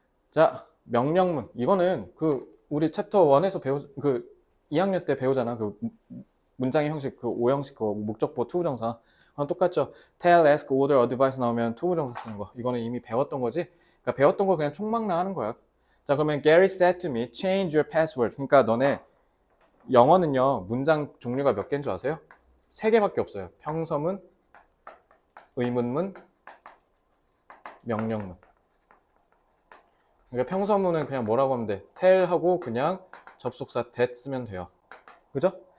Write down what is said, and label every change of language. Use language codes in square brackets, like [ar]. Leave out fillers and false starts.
[ko] 자, 명령문. 이거는 우리 챕터 1에서 2학년 때 배우잖아. 문장의 형식, 5형식, 목적보, 투부정사. 똑같죠. tell, ask, order, advise 나오면 투부정사 쓰는 거. 이거는 이미 배웠던 거지. 그러니까 배웠던 거 그냥 총망라 하는 거야. 자, 그러면 [en] Gary said to me, change your password. [ko] 그러니까 너네 영어는요, 문장 종류가 몇 개인 줄 아세요? 3개밖에 없어요. 평서문, 의문문, 명령문. 그러니까 평서문은 그냥 뭐라고 하면 돼? tell 하고 그냥 접속사 that 쓰면 돼요. 그죠?